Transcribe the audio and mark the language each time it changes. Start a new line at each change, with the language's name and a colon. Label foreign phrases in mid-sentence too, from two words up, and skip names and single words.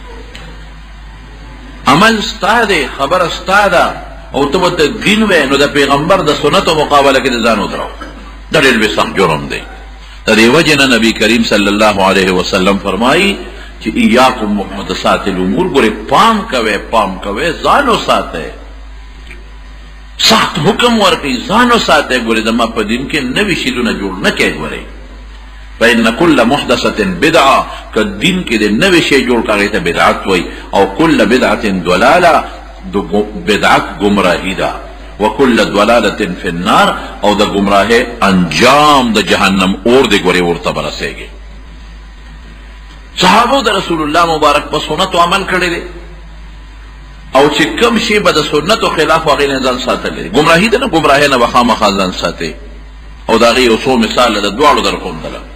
Pashto: عمل ستا دی خبره ستا ده او ته ورته دین وی نو د پیغمبر د سنتو مقابله کې د ځان ودراو دا ډېر لوی سخت جرم دی د دې وجې نه نبي کریم
Arabic: صلی الله علیه وسلم
Pashto: فرمایي چې
Arabic: ایاکم محدثات الامور
Pashto: ګورې پام کوئ ځان وساتئ سخت حکم ورکوي ځان وساتئ ګورې زما په دین کې نوي شیزونه جوړ نه کړئ ګورې
Arabic: فإن كل محدثة بدعة
Pashto: که دین کې د نوي شی جوړ کړئ ته بدعت وایي او
Arabic: کل بدعة ضلاله
Pashto: بدعت گمراهي ده
Arabic: وكل ضلالة في النار
Pashto: او د گمراهۍ انجام د جهنم اور دی ګورې ورته به رسېږي صحابو د رسول الله مبارک په سنتو عمل کړی دی او چې کوم شی به د سنتو خلاف هغې نه ځان ساتلی دی ګمراهي ده نه ګمراهۍ نه به خامخا ځان ساتي او د هغې یو څو مثال د دواړو درښودله